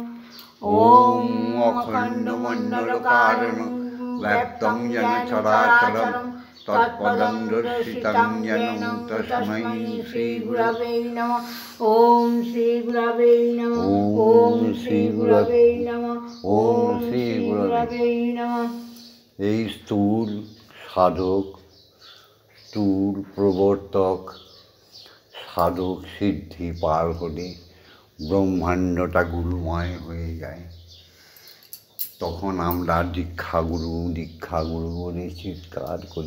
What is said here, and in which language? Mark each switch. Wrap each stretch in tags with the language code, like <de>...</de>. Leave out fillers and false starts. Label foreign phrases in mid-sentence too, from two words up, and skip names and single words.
<sa>ओम अखण्डमण्डलकारणं व्याप्तं येन चराचरं तत्पदं दर्शितं येन तस्मै श्रीगुरवे नमः। ओम श्रीगुरवे नमः। ओम श्रीगुरवे नमः। ओम श्रीगुरवे नमः।</sa> <bn>এই স্থূল সাধক, স্থূল প্রবর্তক সাধক সিদ্ধি পার হলে ব্রহ্মাণ্ডটা গুরুময় হয়ে যায়। তখন আমরা দীক্ষাগুরু দীক্ষাগুরু বলে চিৎকার করি।</bn>